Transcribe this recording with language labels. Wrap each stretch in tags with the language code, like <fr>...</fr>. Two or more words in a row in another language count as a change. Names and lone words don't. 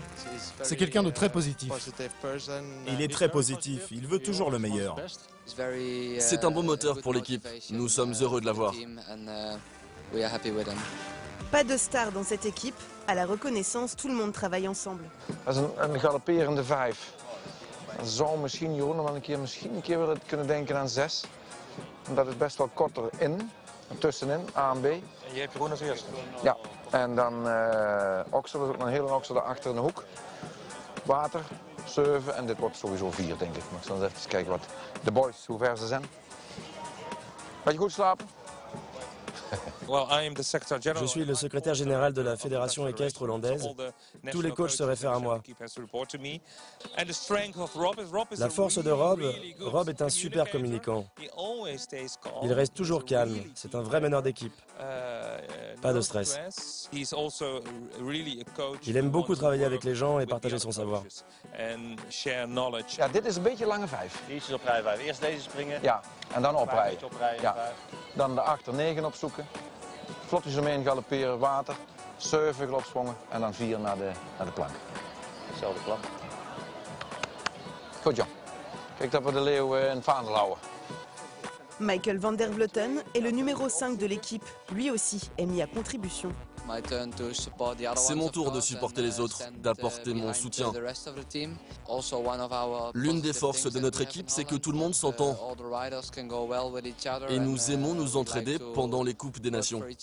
<fr>C'est quelqu'un de très positif. Il est très positif, il veut toujours le meilleur. C'est un bon moteur pour l'équipe. Nous sommes heureux de l'avoir. Pas de star dans cette équipe. À la reconnaissance, tout le monde travaille ensemble.</fr> <nl>Dat is een galopperende 5. Dat zou misschien, Jeroen, nog wel een keer willen kunnen denken aan 6. En dat is best wel korter in, tussenin, A en B. En je hebt Jeroen als eerste? Ja, en dan oksel, dus ook een hele oksel daarachter in de hoek. Water, 7 en dit wordt sowieso 4, denk ik. Maar ik zal eens even kijken wat de boys, hoe ver ze zijn. Had je goed slapen?</nl> <fr>Je suis le secrétaire général de la fédération équestre hollandaise. Tous les coachs se réfèrent à moi. La force de Rob est un super communicant. Il reste toujours calme. C'est un vrai meneur d'équipe. Pas de stress. Il aime beaucoup travailler avec les gens et partager son savoir.</fr> <nl>Ja, dit is een beetje lange 5. Ietsjes op rij 5. Eerst deze springen. Ja, en dan oprijden. Op rij Ja. 5. Dan de achter 9 opzoeken. Vlotjes omheen galopperen, water. 7 opsprongen en dan 4 naar de plank. Hetzelfde plan. Goed, Jan. Kijk dat we de leeuw in het vaandel houden.</nl> <fr>Michael van der Vleuten est le numéro 5 de l'équipe. Lui aussi est mis à contribution. C'est mon tour de supporter les autres, d'apporter mon soutien. L'une des forces de notre équipe, c'est que tout le monde s'entend. Et nous aimons nous entraider pendant les Coupes des Nations.</fr>